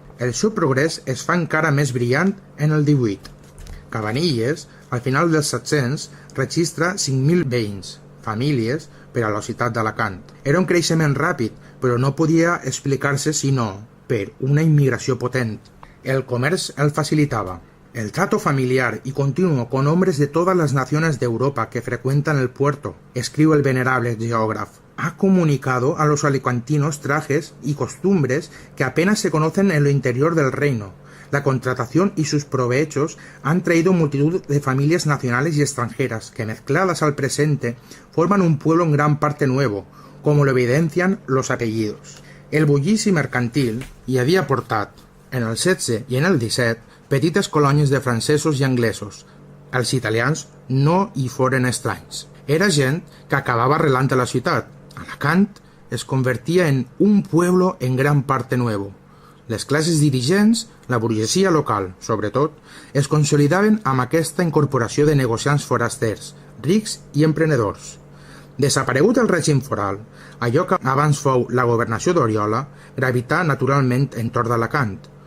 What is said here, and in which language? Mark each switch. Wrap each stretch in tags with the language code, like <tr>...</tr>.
<ca>El seu progrés es fa encara més brillant en el 18. Cabanilles, al final dels 700, registra 5.000 veïns, famílies, per a la ciutat d'Alacant. Era un creixement ràpid, però no podia explicar-se sinó per una immigració potent. El comerç el facilitava.</ca> <es>El trato familiar y continuo con hombres de todas las naciones de Europa que frecuentan el puerto, escribe el venerable geógrafo, ha comunicado a los alicantinos trajes y costumbres que apenas se conocen en lo interior del reino. La contratación y sus provechos han traído multitud de familias nacionales y extranjeras que, mezcladas al presente, forman un pueblo en gran parte nuevo, como lo evidencian los apellidos.</es> <ca>El bullici mercantil hi havia portat, en el 16 i en el 17, petites colònies de francesos i anglesos. Els italians no hi foren estranys. Era gent que acabava arrelant a la ciutat. Alacant es convertia en</ca> <es>un pueblo en gran parte nuevo.</es> <ca>Les classes dirigents, la burgesia local, sobretot, es consolidaven amb aquesta incorporació de negociants forasters, rics i emprenedors. Desaparegut el règim foral, allò que abans fou la governació d'Oriola gravità naturalment entorn d'Alacant.</ca>